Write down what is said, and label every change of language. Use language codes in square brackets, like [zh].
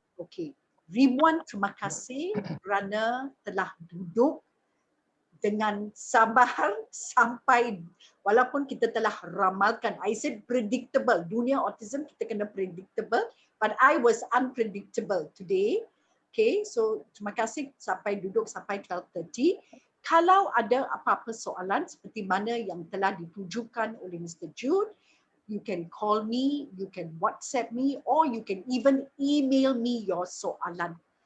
[ms] Okay. Ribuan terima kasih kerana telah duduk dengan sabar sampai walaupun kita telah ramalkan. [en] I said predictable. [ms] Dunia autism kita kena predictable, [en] but I was unpredictable today. [ms] Okay, so terima kasih sampai duduk sampai 12:30. Kalau ada apa-apa soalan seperti mana yang telah ditujukan oleh Mr. [en] Jude, you can call me, you can WhatsApp me, or you can even email me your soalan.